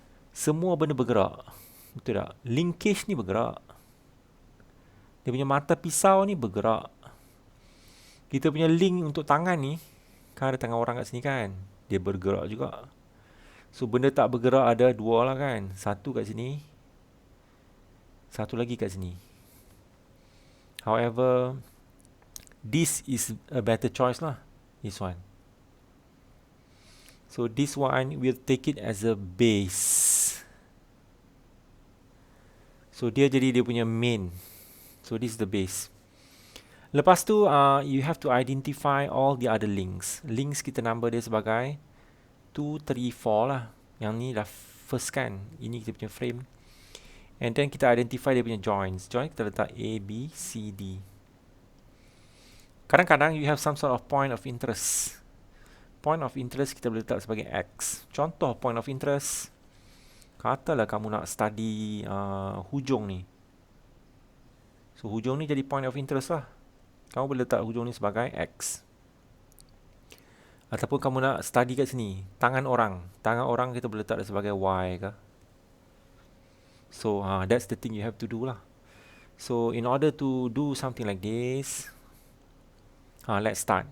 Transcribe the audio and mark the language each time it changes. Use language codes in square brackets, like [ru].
[ms] Semua benda bergerak. Betul tak? Linkage ni bergerak. Dia punya mata pisau ni bergerak. Kita punya link untuk tangan ni, kan ada tangan orang kat sini kan, dia bergerak juga. So benda tak bergerak ada 2 lah kan. 1 kat sini, Satu lagi kat sini. [en] However, this is a better choice lah. This one. So this one we'll take it as a base. So [ms] dia jadi dia punya [en] main. So this is the base. [ms] Lepas tu [en] you have to identify all the other links. [ms] Links kita number dia sebagai 2, 3, 4 lah. Yang ni dah first kan. Ini kita punya frame. [en] And then [ms] kita identify dia punya joints. Joint kita letak A, B, C, D. Kadang-kadang [en] you have some sort of point of interest. [ms] Point of interest kita boleh letak sebagai X. Contoh point of interest. Katalah kamu nak study hujung ni. So hujung ni jadi point of interest lah. Kamu boleh letak hujung ni sebagai X. Ataupun kamu nak study kat sini, tangan orang. Tangan orang kita boleh letak sebagai Y ke. [en] So that's the thing you have to do lah. So in order to do something like this, let's start.